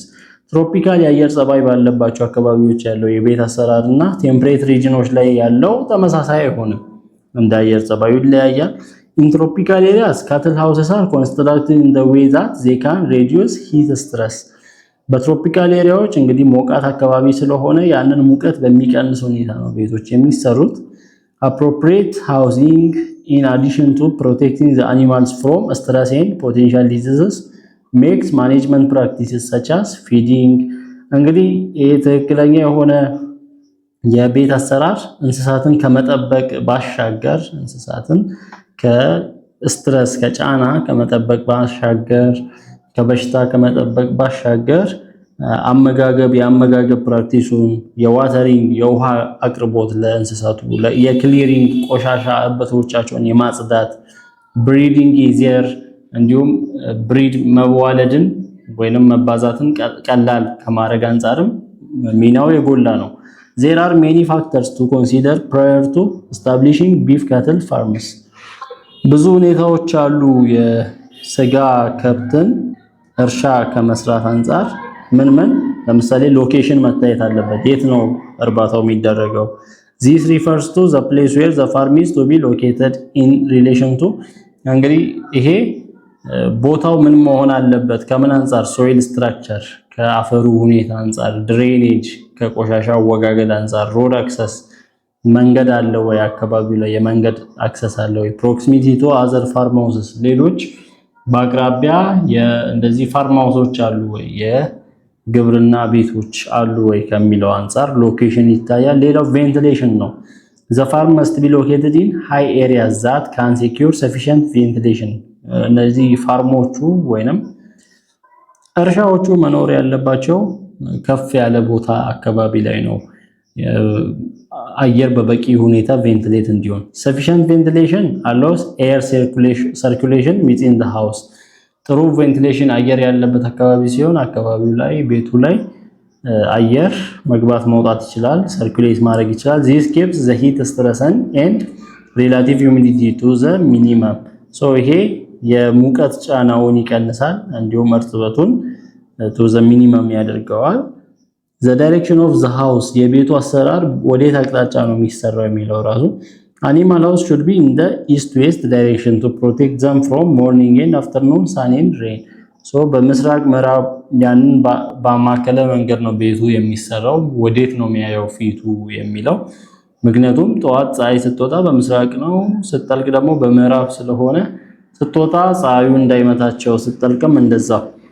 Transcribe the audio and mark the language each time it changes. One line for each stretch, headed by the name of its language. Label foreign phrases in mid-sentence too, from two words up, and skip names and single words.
Amharic: ትሮፒካል የአየር ጸባይ ባለባቸው አካባቢዎች ያለው የቤት አሰራር እና
English: temperate regions
Amharic: ላይ ያለው ተመሳሳይ አይሆንም። እንደ አየር ጸባዩ ይለያያል።
English: In tropical areas, cattle houses are constructed in the way that they can reduce heat stress.
Amharic: በትሮፒካል ኤሪያዎች እንግዲህ ሞቃት አካባቢ ስለሆነ ያንን ሙቀት በሚቀንስ ሁኔታ ነው ቤቶች የሚሰሩት።
English: Appropriate housing in addition to protecting the animals from stress and potential diseases makes management practices such as feeding
Amharic: እንግዲህ ይሄ ትክክለኛ የሆነ የቤት አሰራር እንስሳትን ከመጠበቅ ባሻገር እንስሳትን ከስትረስ ከጫና ከመጠበቅ ባሻገር ከበሽታ ከመጠበቅ ባሻገር የአመጋገብ ፕራክቲሱን የዋተሪንግ የውሃ አቅርቦት ለእንስሳቱ የክሊሪንግ ቆሻሻ እበቶቻቸውን የማጽዳት
English: breeding easier
Amharic: እንዲሁም ብሪድ መዋለድን ወይንም መባዛትን ቀላል ከማድረግ አንፃርም ሚናው የጎላ ነው።
English: There are many factors to consider prior to establishing beef cattle farms.
Amharic: ብዙ ሁኔታዎች አሉ የስጋ ከብትን እርሻ ከመስራት አንፃር ምን ለምሳሌ ሎኬሽን መታየት አለበት። የት ነው እርባታው የሚደረገው?
English: This refers to the place where the farm is to be located in relation to
Amharic: እንግዲህ ይሄ ቦታው ምን መሆን አለበት ከምን አንፃር
English: soil structure
Amharic: ከአፈሩ ሁኔታ አንፃር ድሬኔጅ ከቆሻሻ አወጋገድ አንፃር
English: road access
Amharic: መንገድ አለ ወይ አካባቢው ላይ የመንገድ አክሰስ አለ ወይ
English: proximity to other farm houses
Amharic: ሌሎች በአቅራቢያ እንደዚህ
English: farm houses
Amharic: አሉ ወይ የግብርና ቤቶች አሉ ወይ ከሚለው አንፃር ሎኬሽን ይታያል። ሌላው ቬንቲሌሽን ነው።
English: the farm must be located in high areas that can secure sufficient ventilation
Amharic: እነዚህ ፋርሞቹ ወይንም እርሻዎቹ መኖር ያለባቸው ከፍ ያለ ቦታ አካባቢ ላይ ነው አየር በበቂ ሁኔታ ቬንቲሌት እንዲሆን
English: sufficient ventilation allows air circulation within the house
Amharic: ጥሩ ቬንቲሌሽን አየር ያለበት አካባቢ ሲሆን አካባቢው ላይ ቤቱ ላይ አየር መግባት መውጣት ይችላል ሰርኩሌት ማድረግ ይችላል
English: this keeps the heat stress and relative humidity to the minimum so
Amharic: ይሄ የሙቀት ጫናውን ይቀንሳል እንዲሁም እርጥበቱን
English: to the minimum
Amharic: ያደርገዋል
English: the direction of the house
Amharic: የቤቱ አሰራር ወዴት አቅጣጫ ነው የሚሰራው የሚለው ራሱ
English: animal house should be in the east west direction to protect them from morning and afternoon sun and rain so
Amharic: በምስራቅ ምዕራብ ያንን በማከለ መንገድ ነው ቤቱ የሚሰራው ወዴት ነው የሚያየው ፊቱ የሚለው ምክንያቱም ጠዋት ፀሐይ ስትወጣ በምስራቅ ነው ስትጠልቅ ደግሞ በምዕራብ ስለሆነ ስትወጣ ፀሐዩ እንዳይመታቸው ስትጠልቅም እንደዛው